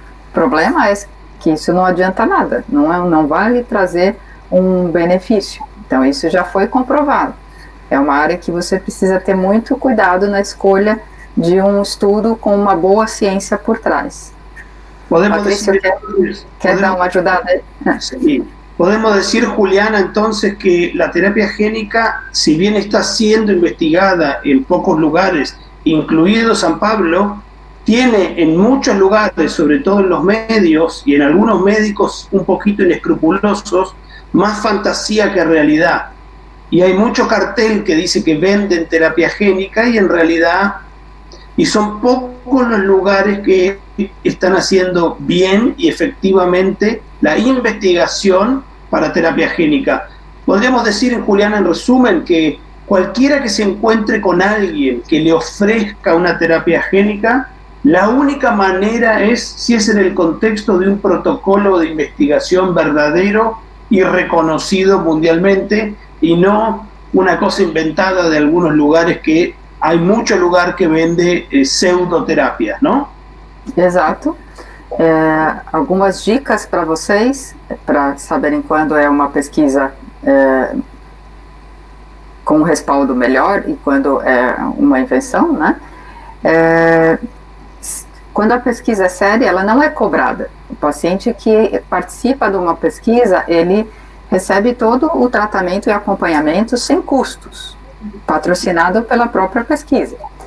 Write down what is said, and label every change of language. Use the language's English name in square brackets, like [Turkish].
[Portuguese] O problema é que isso não adianta nada, não vai lhe trazer um benefício. Então, isso já foi comprovado. É uma área que você precisa ter muito cuidado na escolha de um estudo com uma boa ciência por trás. Patrício, quer dar uma ajudada aí? [Spanish] Sí. Podemos decir, Juliana, entonces que la terapia génica, si bien está siendo investigada en pocos lugares, incluido San Pablo, tiene en muchos lugares, sobre todo en los medios y en algunos médicos un poquito inescrupulosos, más fantasía que realidad. Y hay mucho cartel que dice que venden terapia génica y en realidad, y son pocos los lugares que están haciendo bien y efectivamente la investigación para terapia génica. Podríamos decir, Juliana, en resumen, que cualquiera que se encuentre con alguien que le ofrezca una terapia génica, la única manera es si es en el contexto de un protocolo de investigación verdadero y reconocido mundialmente, y no una cosa inventada de algunos lugares, que hay mucho lugar que vende pseudoterapias, ¿no? [Portuguese] Exato. Algumas dicas para vocês, para saberem quando é uma pesquisa com um respaldo melhor e quando é uma invenção, né? Quando a pesquisa é séria, ela não é cobrada. O paciente que participa de uma pesquisa, ele recebe todo o tratamento e acompanhamento sem custos, patrocinado pela própria pesquisa.